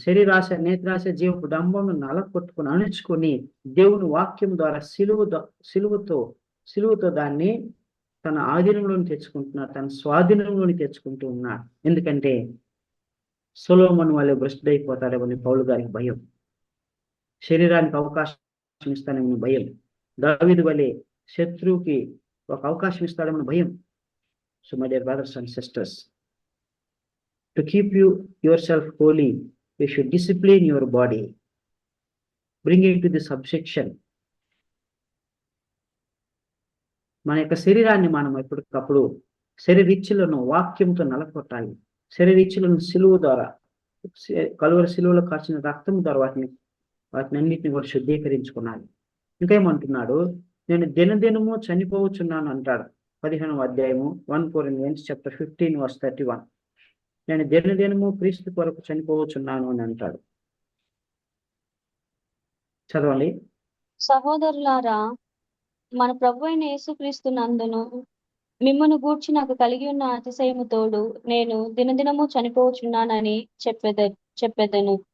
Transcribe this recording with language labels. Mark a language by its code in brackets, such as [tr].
[te] శరీరాశ, నేత్రాశ, జీవపు డంబమును నలగొట్టుకుని అణుచుకొని దేవుని వాక్యం ద్వారా సిలువతో దాన్ని తన ఆధీనంలోని తెచ్చుకుంటున్నాడు, తన స్వాధీనంలోని తెచ్చుకుంటూ ఉన్నాడు. ఎందుకంటే సొలొమోను వలె భ్రష్టుడైపోతాడేమని పౌలు గారికి భయం, శరీరానికి అవకాశం ఇస్తానేమని భయం, దావీదు వలె శత్రువుకి ఒక అవకాశం ఇస్తాడేమని భయం. [en] So my dear brothers and sisters, to keep yourself holy, you should discipline your body, bring it to the subjection. [te] మన యొక్క శరీరాన్ని మనం ఎప్పటికప్పుడు శరీరీచ్ఛలను వాక్యంతో నలగొట్టాలి. శరీరీచ్ఛలను సిలువ ద్వారా, కలువరి సిలువలో కాచిన రక్తం ద్వారా వాటిని అన్నిటిని కూడా శుద్ధీకరించుకున్నాను. ఇంకేమంటున్నాడు, నేను దినదినము చనిపోవచ్చున్నాను అంటాడు. 15వ అధ్యాయము [en] 1 Corinthians chapter 15 verse 31. [te] నేను దినదినము క్రీస్తు కొరకు చనిపోవచ్చున్నాను అని అంటాడు. చదవండి. సహోదరులారా, మన ప్రభు అయిన యేసుక్రీస్తు నందును మిమ్మను గూర్చి నాకు కలిగి ఉన్న అతిశయము తోడు నేను దినదినము చనిపోవచ్చున్నానని చెప్పెదను.